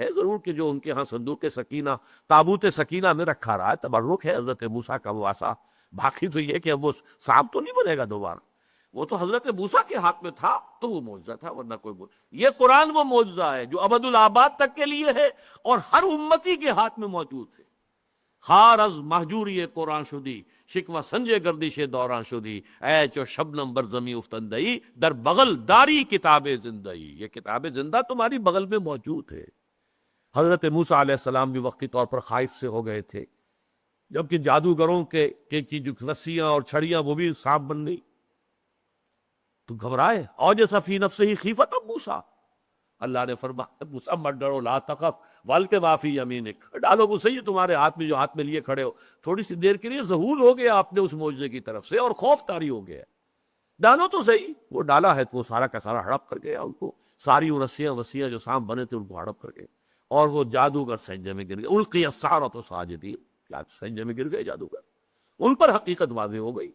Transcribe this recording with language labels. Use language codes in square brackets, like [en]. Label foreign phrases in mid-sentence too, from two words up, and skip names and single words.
[ur] ضرور کہ جو ان کے ہاں صندوق سکینہ، تابوت سکینہ میں رکھا رہا ہے، تبرک ہے حضرت موسیٰ کا وہ عصا، باقی تو یہ کہ اب وہ سانپ تو نہیں بنے گا دوبارہ، وہ تو حضرت موسیٰ کے ہاتھ میں تھا تو وہ معجزہ تھا، ورنہ کوئی یہ قرآن وہ معجزہ ہے جو ابد الآباد تک کے لیے ہے اور ہر امتی کے ہاتھ میں موجود ہے۔ [fa] خار از محجوری قرآن شدی، شکوہ سنجے گردش دوران شدی، اے چو شبنم بر زمیں افتندئی، در بغل داری کتاب زندئی، [ur] یہ کتاب زندہ تمہاری بغل میں موجود ہے۔ حضرت موسیٰ علیہ السلام بھی وقتی طور پر خائف سے ہو گئے تھے، جبکہ جادوگروں کی جو رسیاں اور چھڑیاں وہ بھی سانپ بن گئی، تو گھبرائے، [ar] اوجس فی نفسہ خیفۃ موسیٰ، [ur] اللہ نے فرمایا موسیٰ مت ڈرو، [ar] لا تخف والق ما فی یمینک، [ur] ڈالو وہ صحیح تمہارے ہاتھ میں جو ہاتھ میں لیے کھڑے ہو۔ تھوڑی سی دیر کے لیے ذہول ہو گیا آپ نے اس معجزے کی طرف سے اور خوف طاری ہو گیا، ڈالو تو صحیح۔ وہ ڈالا ہے تو وہ سارا کا سارا ہڑپ کر گیا، ان کو ساری وہ رسیاں وسیاں جو سانپ بنے تھے ان کو ہڑپ کر گئے، اور وہ جادوگر سجدے میں گر گئے، [ar] القی السحرۃ ساجدین، [ur] سجدے میں گر گئے جادوگر، ان پر حقیقت واضح ہو گئی۔